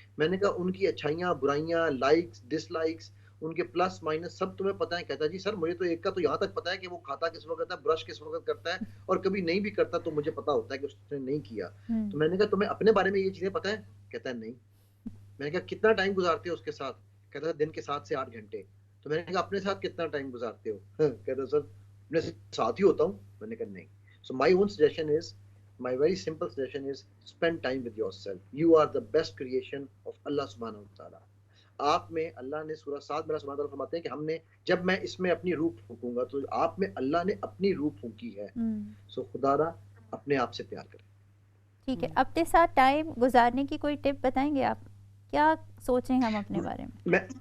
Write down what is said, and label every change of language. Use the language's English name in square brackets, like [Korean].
[Urdu] میں نے کہا ان کی اچھائیاں برائیاں, لائکس ڈس لائکس, ان کے پلس مائنس سب تمہیں پتہ ہے؟ کہتا ہے جی سر مجھے تو ایک کا تو یہاں تک پتہ ہے کہ وہ کھاتا کس وقت ہے, برش کس وقت کرتا ہے, اور کبھی نہیں بھی کرتا تو مجھے پتا ہوتا ہے کہ اس نے نہیں کیا. تو میں نے کہا تمہیں اپنے بارے میں یہ چیزیں پتہ ہیں؟ کہتا ہے نہیں. میں نے کہا کتنا ٹائم گزارتے ہو اس کے ساتھ؟ کہتا ہے دن کے 7 سے 8 گھنٹے. تو میں نے کہا اپنے ساتھ کتنا ٹائم گزارتے ہو؟ کہتا ہے سر اپنے ساتھ ہی ہوتا ہوں. میں نے کہا نہیں. [English] So my own suggestion is, my very simple suggestion is spend time with yourself. You are the best creation of Allah subhanahu wa ta'ala. [Urdu] آپ میں اللہ نے سورہ 7 میں اللہ سبحانہ تعالیٰ فرماتے ہیں کہ ہم نے جب میں اس میں اپنی روح پھونکوں گا, تو آپ میں اللہ نے اپنی روح پھونکی ہے. سو خدا را اپنے آپ سے پیار کریں. ٹھیک ہے, اپنے ساتھ ٹائم گزارنے کی کوئی ٹپ بتائیں گے آپ؟ کیا سوچیں ہم اپنے بارے میں؟